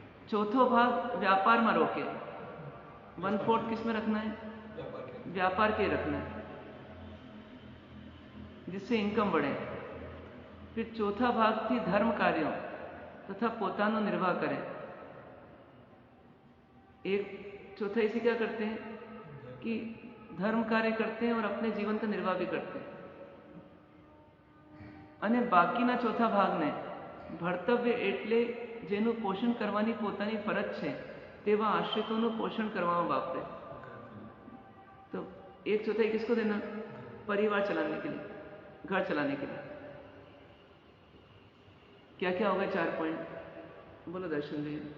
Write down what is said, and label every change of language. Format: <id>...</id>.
<hi>चौथो भाग व्यापार में रोके, 1/4 किस में रखना है, व्यापार के रखना है जिससे इनकम बढ़े। फिर चौथा भाग थी धर्म कार्यों तथा पोतानो निर्वाह करें। एक चौथा इसे क्या करते हैं कि धर्म कार्य करते हैं और अपने जीवन का निर्वाह भी करते हैं।</hi> <gu>અને બાકીના ચોથા ભાગને ભર્તવ્ય એટલે જેનું પોષણ કરવાની પોતાની ફરજ છે તેવા આશ્રિતોનું પોષણ કરવામાં વાપરે।</gu> <hi>तो 1/4 किसको देना, परिवार चलाने के लिए, घर चलाने के लिए। क्या क्या होगा 4 पॉइंट, बोलो दर्शन जी।</hi>